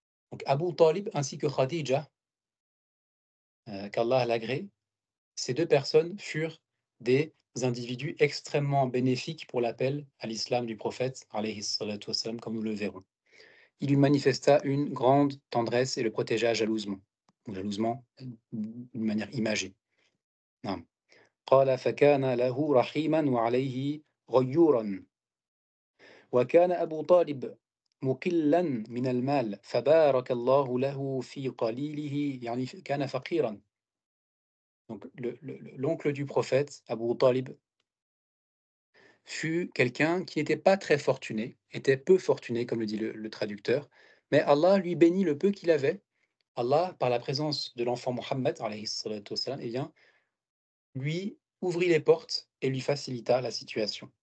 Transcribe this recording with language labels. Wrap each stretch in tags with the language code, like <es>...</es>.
<fr>Donc Abu Talib ainsi que Khadija, qu'Allah l'agrée, ces deux personnes furent des individus extrêmement bénéfiques pour l'appel à l'islam du prophète alayhi salatu wassalam, comme nous le verrons. Il lui manifesta une grande tendresse et le protégea jalousement, ou jalousement d'une manière imagée. Non.</fr> <ar>قال فكان له رحيما وعليه غيورا وكان أبو طالب مقلا من المال فبارك الله له في قليله يعني كان فقيرا.</ar> <fr>Donc l'oncle du prophète, Abu Talib, fut quelqu'un qui n'était pas très fortuné, était peu fortuné, comme le dit le traducteur, mais Allah lui bénit le peu qu'il avait. Allah, par la présence de l'enfant Mohammed, alayhi salatu wassalam, eh bien, lui ouvrit les portes et lui facilita la situation.</fr>